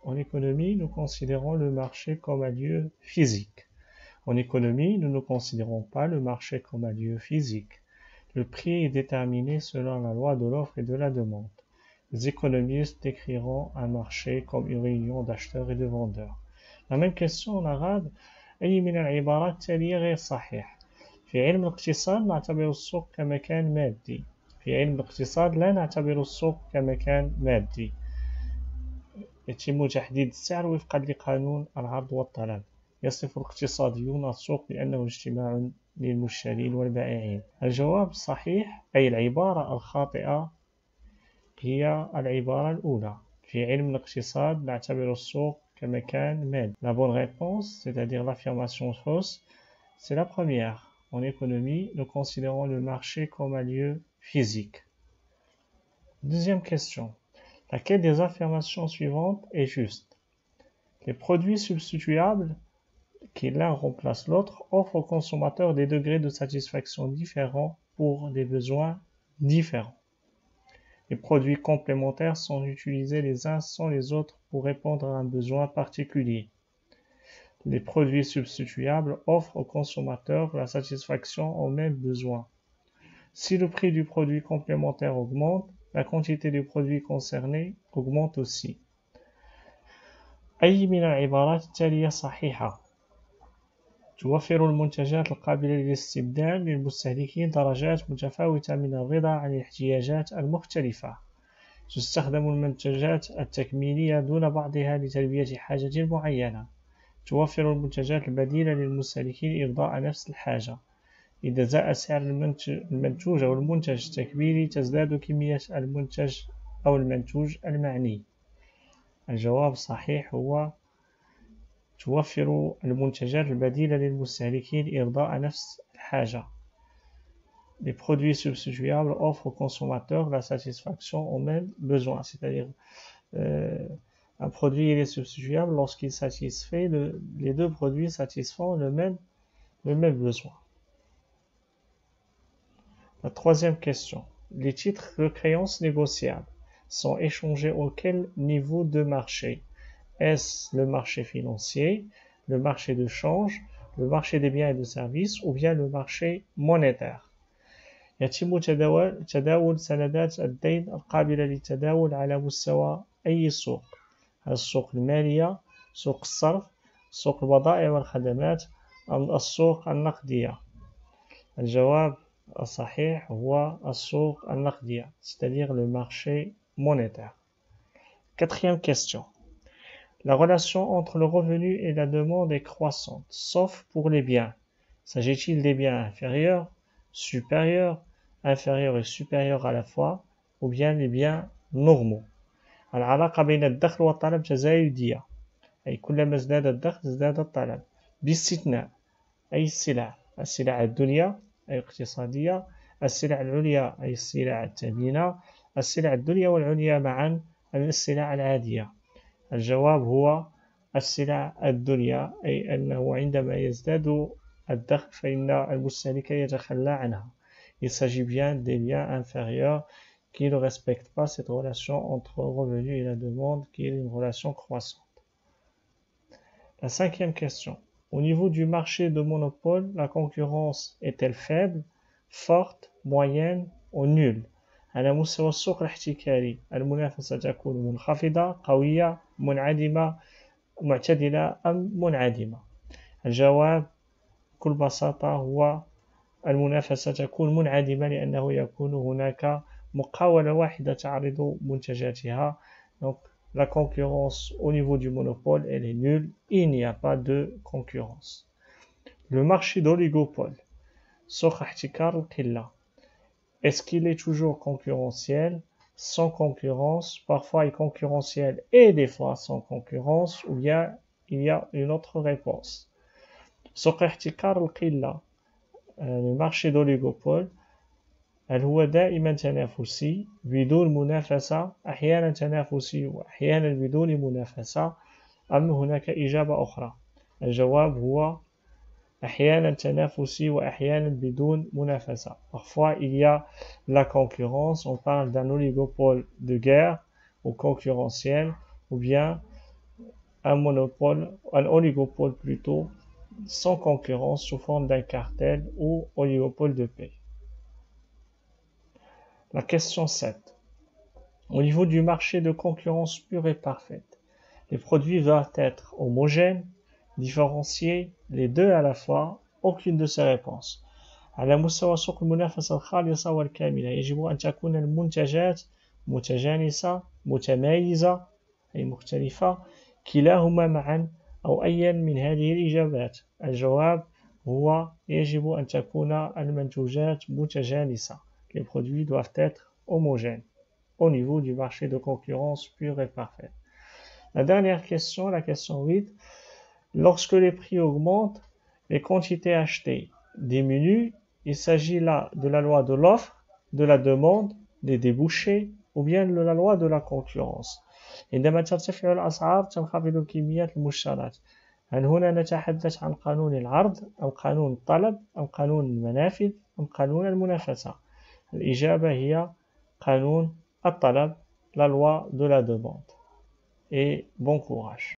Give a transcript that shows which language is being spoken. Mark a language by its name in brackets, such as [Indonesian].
[French] En économie, nous considérons le marché comme un lieu physique. En économie, nous ne considérons pas le marché comme un lieu physique. Le prix est déterminé selon la loi de l'offre et de la demande. Les économistes décriront un marché comme une réunion d'acheteurs et de vendeurs. La même question en arabe. [Arabic] أي من العبارات التالية غير صحيح؟ في علم الاقتصاد نعتبر السوق كمكان مادي. في علم الاقتصاد لا نعتبر السوق كمكان مادي. يتم تحديد السعر وفقا لقانون العرض والطلب. يصف الاقتصاديون السوق بأنه اجتماع للمشترين والبائعين. الجواب صحيح، أي العبارة الخاطئة هي العبارة الأولى. في علم الاقتصاد نعتبر السوق كمكان مادي. [French] La bonne réponse, c'est-à-dire l'affirmation fausse, c'est la première. En économie, nous considérons le marché comme un lieu physique. Deuxième question. Laquelle des affirmations suivantes est juste? Les produits substituables qui l'un remplace l'autre offrent aux consommateurs des degrés de satisfaction différents pour des besoins différents. Les produits complémentaires sont utilisés les uns sans les autres pour répondre à un besoin particulier. Les produits substituables offrent aux consommateurs la satisfaction aux mêmes besoins. Si le prix du produit complémentaire augmente, la quantité du produit concerné augmente aussi. [Arabic] أي من العبارات التالية صحيحة؟ توفر المنتجات القابلة للاستبدال للمستهلكين درجات متفاوتة من الرضا عن الاحتياجات المختلفة. تستخدم المنتجات التكميلية دون بعضها لتلبية حاجة معينة. توفر المنتجات البديلة للمستهلكين إرضاء نفس الحاجة. إذا زاد سعر المنتوج أو المنتج التكميلي تزداد كمية المنتج أو المنتوج المعني. الجواب صحيح هو توفر المنتجات البديلة للمستهلكين إرضاء نفس الحاجة. [French] Les produits substituables offrent aux consommateurs la satisfaction aux mêmes besoins. C'est-à-dire, un produit il est substituable lorsqu'il satisfait, les deux produits satisfont le même besoin. La troisième question. Les titres de créances négociables sont échangés auquel niveau de marché? Est-ce le marché financier, le marché de change, le marché des biens et de services ou bien le marché monétaire? [Arabic] يتم تداول سندات الدين القابلة للتداول على مستوى أي سوق؟ هل السوق المالية، سوق الصرف، سوق البضائع والخدمات أم السوق النقدية؟ الجواب الصحيح هو السوق النقدية, [French] c'est-à-dire le marché monétaire. Quatrième question. La relation entre le revenu et la demande est croissante, sauf pour les biens. S'agit-il des biens inférieurs, supérieurs, inférieurs et supérieurs à la fois, ou bien les biens normaux? [Arabic] العلاقة بين الدخل والطلب تزايدية, أي كلما ازداد الدخل ازداد الطلب, باستثناء أي السلع الدنيا أي اقتصادية, السلع العليا أي السلع الثمينة, السلع الدنيا والعليا معا السلع العادية. الجواب هو السلع الدنيا, أي أنه عندما يزداد الدخل فإن المستهلك يتخلى عنها. [French] Il s'agit bien des biens inférieurs qui ne respectent pas cette relation entre revenu et la demande qui est une relation croissante. La cinquième question. Au niveau du marché de monopole, la concurrence est-elle faible, forte, moyenne ou nulle? [Arabic] على مستوى السوق الاحتكاري المنافسة تكون منخفضة, قوية, منعدمة, معتدلة أم منعدمة؟ الجواب بكل بساطة هو المنافسة تكون منعدمة لأنه يكون هناك مقاولة واحدة تعرض منتجاتها. [French] Donc la concurrence au niveau du monopole elle est nulle, il n'y a pas de concurrence. Le marché d'oligopole, [Arabic] سوق احتكار القلة, [French] est-ce qu'il est toujours concurrentiel, sans concurrence, parfois il est concurrentiel et des fois sans concurrence, ou bien il y a une autre réponse? [Arabic] سوق احتكار القلة المارشي دوليغوبول هل هو دائما تنافسي بدون منافسة أحيانا تنافسي وأحيانا بدون منافسة أم هناك إجابة أخرى؟ الجواب هو أحيانا تنافسي وأحيانا بدون منافسة. [French] Parfois il y a la concurrence, on parle d'un oligopole de guerre ou concurrentiel ou bien un monopole, un oligopole plutôt, sans concurrence sous forme d'un cartel ou oligopole de paix. La question 7. Au niveau du marché de concurrence pure et parfaite, les produits doivent être homogènes, différenciés, les deux à la fois, aucune de ces réponses. [Arabic] على مستوى سوق المنافسة الخالصة والكاملة يجب أن تكون المنتجات متجانسة متمايزة أي مختلفة كلاهما معا أو أي من هذه الإجابات. الجواب هو يجب أن تكون المنتوجات متجانسة. [French] Les produits doivent être homogènes au niveau du marché de concurrence pure et parfaite. La dernière question, la question 8. Lorsque les prix augmentent, les quantités achetées diminuent. Il s'agit là de la loi de l'offre, de la demande, des débouchés ou bien de la loi de la concurrence. [Arabic] عندما ترتفع الأسعار تنخفض الكميات المشترات. هل هنا نتحدث عن قانون العرض أو قانون الطلب أو قانون المنافذ أم قانون المنافسة؟ الإجابة هي قانون الطلب, [French] la loi de la demande. Et bon courage.